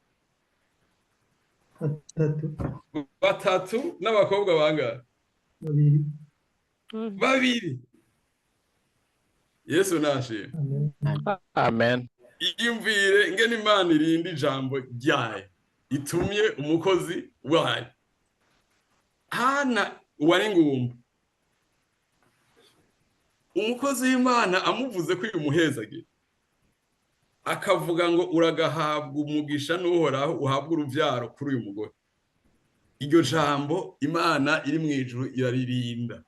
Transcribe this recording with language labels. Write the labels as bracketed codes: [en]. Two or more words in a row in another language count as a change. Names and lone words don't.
[rn] 3 n'abakobwa bangahe? 2. Yesu nashimwe. Amen. Iyumvire ingene Imana irinda ijambo ryayo itumye umukozi wayo. Hana wari ngumba, umukozi w'Imana amuvuze ko uyu muhezagira, akavuga ngo uragahabwa umugisha n'uhoraho uhabwa uruvyaro kuri uyu mugore. Iryo jambo Imana iri mu ijuru iraririnda.